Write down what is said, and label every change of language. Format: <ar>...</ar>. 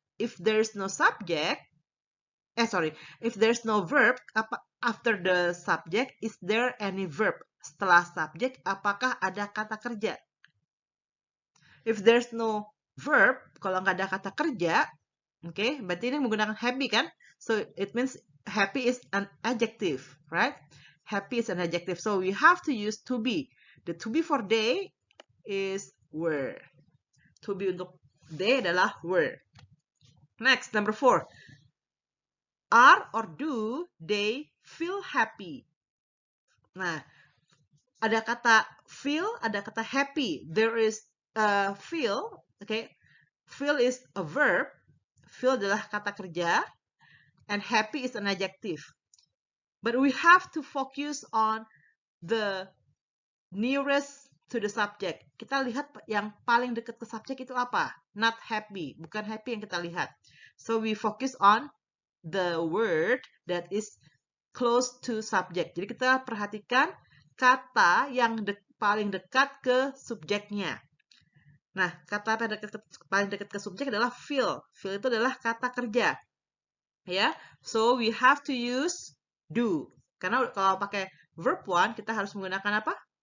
<en>If there's no subject, if there's no verb, after the subject, is there any verb?</en> <id>Setelah subjek, apakah ada kata kerja?</id> <en>If there's no verb,</en> <id>kalau nggak ada kata kerja, oke, berarti ini menggunakan happy kan?</id> <en>So it means happy is an adjective, right? Happy is an adjective. So we have to use to be. The to be for they is were.</en> <id>To be untuk they adalah were.</id> <en>Next, number 4. Are or do they feel happy?</en> <id>Nah, ada kata feel, ada kata happy.</id> <en>There is feel, okay? Feel is a verb.</en> <id>Feel adalah kata kerja.</id> <en>And happy is an adjective. But we have to focus on the nearest to the subject.</en> <id>Kita lihat yang paling dekat ke subjek itu apa?</id> <en>Not happy.</en> <id>Bukan happy yang kita lihat.</id> <en>So we focus on the word that is close to subject.</en> <id>Jadi kita perhatikan kata yang paling dekat ke subjeknya. Nah, kata paling dekat ke subjek adalah feel. Feel itu adalah kata kerja. Ya,</id> <en>so we have to use do.</en> <id>Karena kalau pakai verb 1, kita harus menggunakan apa?</id>